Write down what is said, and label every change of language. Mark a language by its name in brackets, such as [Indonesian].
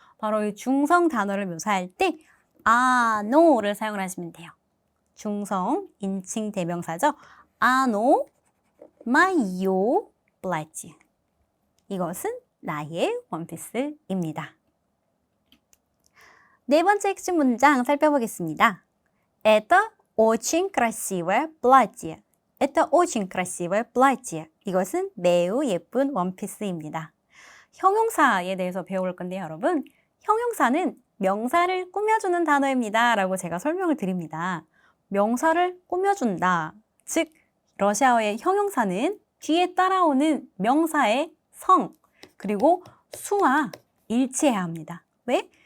[Korean] 바로 이 중성 단어를 묘사할 때 아노를 사용을 하시면 돼요. 중성, 인칭 대명사죠. 아노, 마요, 플라지. 이것은 나의 원피스입니다. 네 번째 핵심 문장 살펴보겠습니다. [Russian] Это очень красивое платье. Это очень красивое платье. [Korean] 이것은 매우 예쁜 원피스입니다. 형용사에 대해서 배워볼 건데요, 여러분. 형용사는 명사를 꾸며주는 단어입니다. 라고 제가 설명을 드립니다. 명사를 꾸며준다. 즉, 러시아어의 형용사는 뒤에 따라오는 명사의 성, 그리고 수와 일치해야 합니다. 왜?